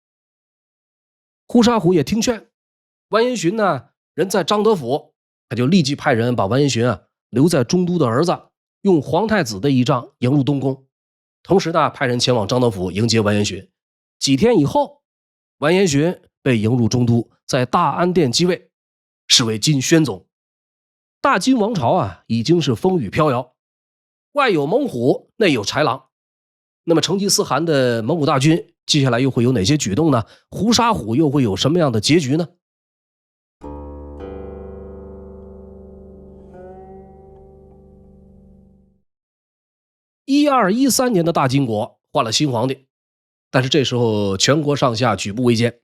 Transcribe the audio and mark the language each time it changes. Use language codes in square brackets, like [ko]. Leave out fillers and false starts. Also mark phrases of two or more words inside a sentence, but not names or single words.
[zh] 呼沙虎也听勸，完颜询呢人在张德府，他就立即派人把完颜询留在中都的兒子，用皇太子的仪仗迎入東宮，同時呢派人前往張德府迎接完颜询。幾天以後，完颜询被迎入中都，在大安殿即位，是為金宣宗。大金王朝已經是風雨飄搖，外有猛虎，內有豺狼。那麼成吉思汗的蒙古大軍接下來又會有哪些舉動呢？呼沙虎又會有什麼樣的結局呢？1213年的大金國換了新皇帝，但是這時候全國上下舉步維艱。